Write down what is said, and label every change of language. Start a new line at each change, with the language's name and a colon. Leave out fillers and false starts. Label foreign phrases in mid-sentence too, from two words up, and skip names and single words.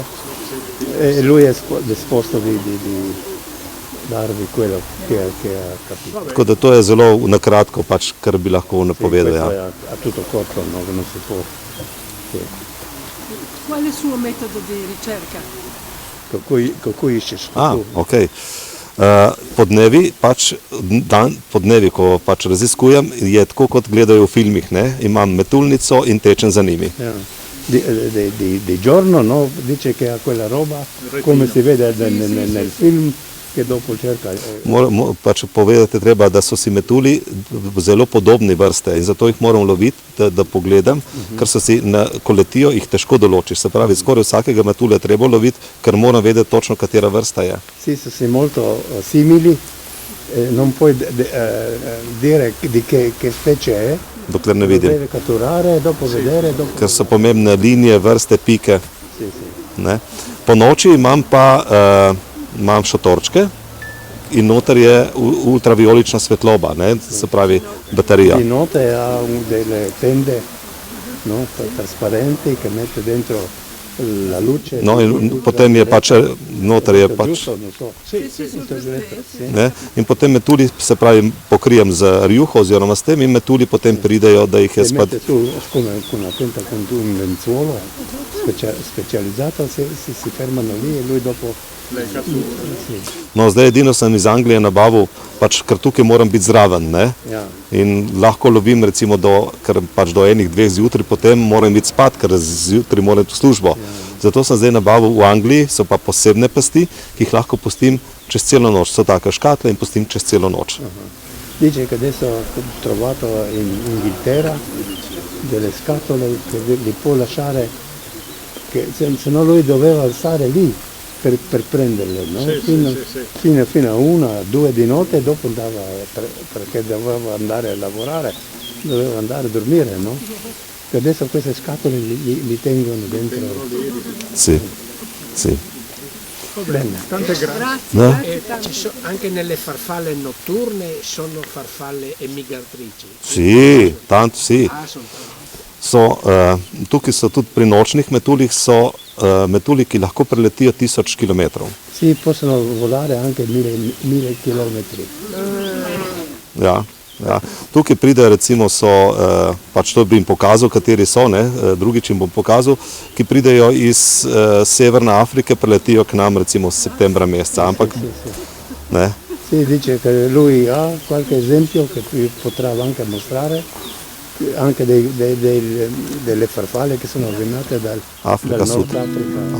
Italian: E lui è disposto di darvi quello che ha capito.
Slovenian: Tako da to je zelo nakratko, pač, kar bi lahko napovedal.
Italian: Questo Ja. è a tutto corto, no, non si può. Sì. Qual è il suo metodo di ricerca? Con cui
Slovenian: iščeš? Ok. Podnevi, ko pač raziskujem, je tako, kot gledajo v filmih, ne? Imam metulnico in tečem za njimi. Ja.
Italian: Di giorno, no? Dice che ha quella roba, come si vede nel film, che dopo cerca.
Slovenian: Pač povedati treba, da so si metulji zelo podobni vrste in zato jih moram loviti, da pogledam, ker so si, ko letijo, jih težko določiš. Se pravi, skoraj vsakega metulja treba loviti, ker moram vedeti točno, katera vrsta je.
Italian: Sì, sono molto simili, non puoi dire di che specie è.
Slovenian: Dokler ne vidim.
Italian: Deve catturare, dopo vedere, dopo.
Slovenian: Ker so pomembne linije, vrste, pike. Sì. Ne? Po noči imam šotorčke in noter je ultraviolična svetloba, ne? Se pravi baterija.
Italian: Di notte ha delle tende, no? Trasparenti che mette dentro la luce.
Slovenian: No, in potem je pač, noter je pač, ne? In potem metulji, se pravi, pokrijem z rjuho oziroma s tem in metulji potem pridejo, da jih je spet.
Italian: Mette su con una tenda con un lenzuolo specializzato, si fermano lì e lui dopo.
Slovenian: No, zdaj edino sem iz Anglije nabavil, pač, ker tukaj moram biti zraven, ne? Ja. In lahko lovim recimo ker pač do 1-2 zjutraj, potem moram biti spat, ker zjutraj moram v službo. Zato sem zdaj nabavil v Angliji, so pa posebne pasti, ki jih lahko pustim čez celo noč. So take škatle in pustim čez celo noč.
Italian: Dice che adesso ho trovato in Inghilterra delle scatole che li può lasciare, che se no lui doveva alzare lì per prenderle, no? Fino a 1-2 di notte e dopo andava, perché doveva andare a lavorare, doveva andare a dormire, no? E adesso queste scatole li tengono dentro. Sì, sì. Bene. Tante grazie. No? Anche nelle farfalle notturne sono farfalle emigratrici. Sì, tanto sì. Sono
Slovenian: Tukaj so tudi pri nočnih metuljih so metulji, ki lahko preletijo 1000 kilometrov.
Italian: Sì, possono volare anche 1000 chilometri.
Slovenian: Ja. Tukaj pridejo, recimo so, pač to bi jim pokazal, kateri so, ne? Drugič jim bom pokazal, ki pridejo iz Severne Afrike, preletijo k nam recimo septembra meseca, ampak ne?
Italian: Sì, dice che lui ha qualche esempio che potrà anche mostrare, anche delle farfalle che sono venute dal Nord Africa.